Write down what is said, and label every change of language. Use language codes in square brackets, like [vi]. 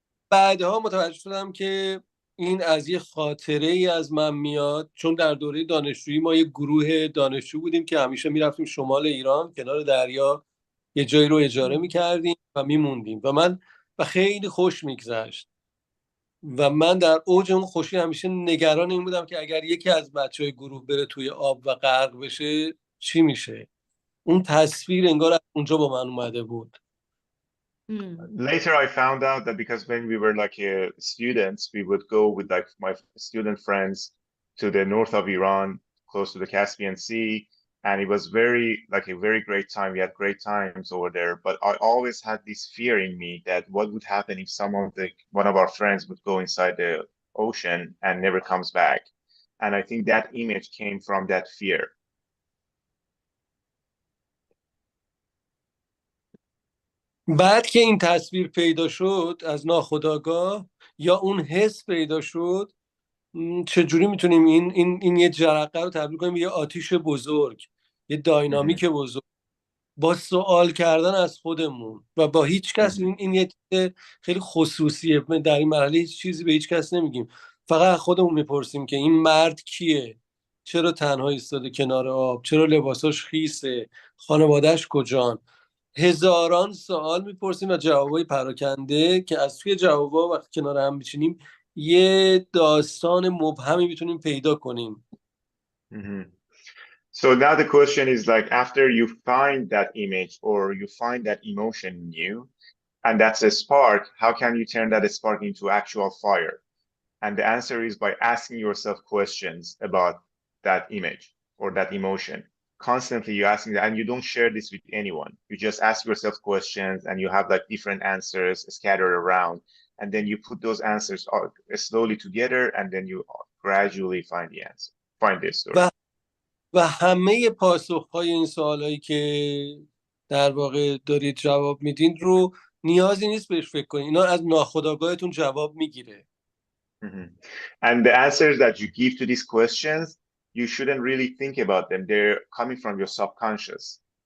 [fa] بعدها متوجه شدم که این از یه خاطره ای از من میاد، چون در دوره دانشجویی ما یه گروه دانشجو بودیم که همیشه میرفتیم شمال ایران کنار دریا یه جایی رو اجاره میکردیم و میموندیم و خیلی خوش میگذشت و من در اوج اون خوشی همیشه نگران این بودم که اگر یکی از بچهای گروه بره توی آب و غرق بشه چی میشه. اون تصویر انگار از اونجا با من اومده بود. [en] Later, I found out that because when we were like students, we would go with like my student friends to the north of Iran, close to the Caspian Sea, and it was like a very great time. We had great times over there, but I always had this fear in me that what would happen if one of our friends would go inside the ocean and never comes back. And I think that image came from that fear. [fa] بعد که این تصویر پیدا شد از ناخودآگاه یا اون حس پیدا شد، چجوری میتونیم این یه جرقه رو تبدیل کنیم به یه آتیش بزرگ، یه داینامیک بزرگ، با سوال کردن از خودمون و با هیچ کس. این یه چیز خیلی خصوصیه، در این مرحله هیچ چیزی به هیچ کس نمیگیم، فقط خودمون میپرسیم که این مرد کیه، چرا تنها ایستاده کنار آب، چرا لباساش خیسه، خانواده‌اش کجان. هزاران سوال میپرسیم و جوابای پراکنده که از توی جوابا وقتی کنار هم میشینیم یه داستان مبهمی میتونیم پیدا کنیم. [en] So now the question is like, after you find that image or you find that emotion in you, and that's a spark, how can you turn that spark into actual fire? And the answer is by asking yourself questions about that image or that emotion. Constantly you're asking that, and you don't share this with anyone. You just ask yourself questions and you have like different answers scattered around. And then you put those answers slowly together and then you gradually find the answer, find the story. [fa] و همه پاسخهای این سوالایی که در واقع دارید جواب میدین رو نیازی نیست بهش فکر کنید، اینا از ناخودآگاهتون جواب میگیره. [en] And the answers that you give to these questions, you shouldn't really think about them. They're coming from your subconscious.